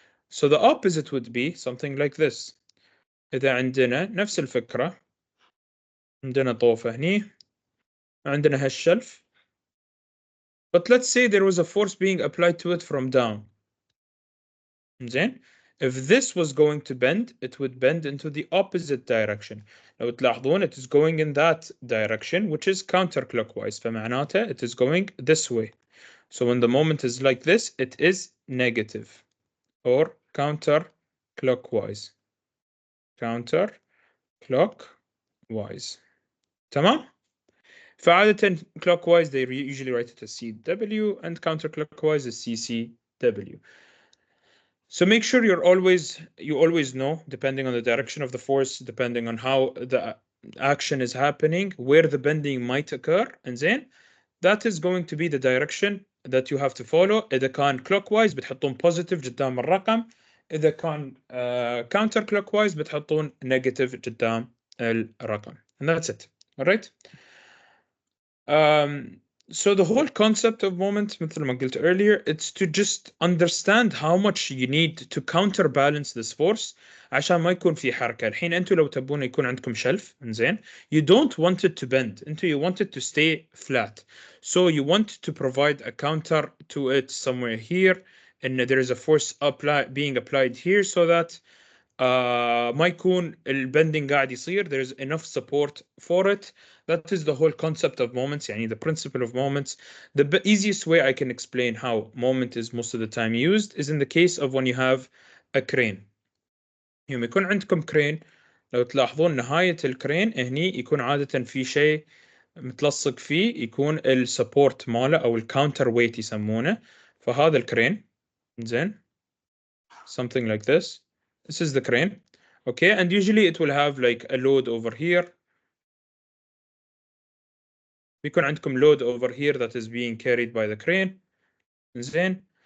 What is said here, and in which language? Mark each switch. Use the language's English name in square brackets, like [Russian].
[English] So the opposite would be something like this. [Arabic] إذا عندنا نفس الفكرة، عندنا طوفة هني، عندنا هالشلف. [English] But let's say there was a force being applied to it from down. [Arabic] زين. [English] If this was going to bend, it would bend into the opposite direction. [Arabic] لو تلاحظون, [English] it is going in that direction, which is counterclockwise. [Arabic] فمعناته [English] it is going this way. So when the moment is like this, it is negative or counterclockwise. Counterclockwise. [Arabic] تمام؟ فعادة [English] clockwise they usually write it as CW and counterclockwise as CCW. So make sure you always know, depending on the direction of the force, depending on how the action is happening, where the bending might occur, and then that is going to be the direction that you have to follow. [Arabic] إذا كان clockwise بتحطون positive قدام الرقم، إذا كان counterclockwise بتحطون negative قدام الرقم. [English] And that's it. All right? So the whole concept of moment, [Arabic] مثل ما قلت [English] earlier, it's to just understand how much you need to counterbalance this force [Arabic] عشان ما يكون في حركة. الحين أنتوا لو تبون يكون عندكم شلف، إنزين, [English] you don't want it to bend. [Arabic] أنتوا [English] you want it to stay flat. So you want to provide a counter to it somewhere here, and there is a force being applied here so that [Arabic] ما يكون البندing قاعد يصير. [English] There's enough support for it. That is the whole concept of moments, [Arabic] يعني [English] the principle of moments. The easiest way I can explain how moment is most of the time used is in the case of when you have a crane. [Arabic] يوم يكون عندكم crane، لو تلاحظون نهاية الكرين هني يكون عادة في شيء متلصق فيه، يكون السبورت ماله أو الكاونتر ويت يسمونه. فهذا الكرين، زين، [English] something like this. This is the crane, okay, and usually it will have like a load over here. [Arabic] بيكون عندكم [English] load over here that is being carried by the crane. [Arabic] زين.